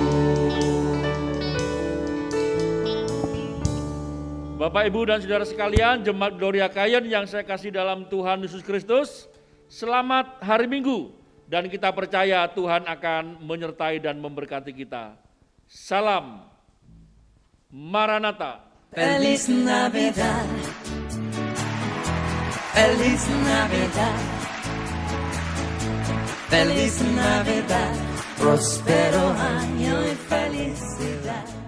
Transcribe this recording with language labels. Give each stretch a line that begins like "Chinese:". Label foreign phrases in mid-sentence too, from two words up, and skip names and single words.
Indonesian: Bapak, Ibu, dan saudara sekalian, Jemaat Gloria Kayen yang saya kasih dalam Tuhan Yesus Kristus, selamat hari Minggu, dan kita percaya Tuhan akan menyertai dan memberkati kita. Salam Maranatha.
Spanish: Feliz Navidad, Feliz Navidad, Feliz Navidad, próspero año y felicidad.